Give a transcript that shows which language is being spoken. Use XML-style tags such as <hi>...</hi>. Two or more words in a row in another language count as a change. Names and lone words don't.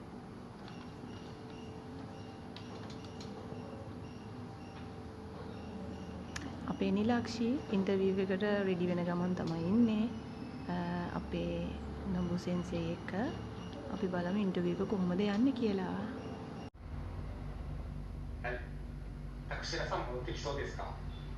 <si>අපේ නිලාක්ෂි ඉන්ටර්වියු එකට රෙඩි වෙන ගමන් තමයි ඉන්නේ. අපේ නම්බු සෙන්සේ එක්ක අපි බලමු ඉන්ටර්වියු එක කොහොමද යන්නේ කියලා.</si> <ja>タクシーさん戻ってきそうですか？</ja>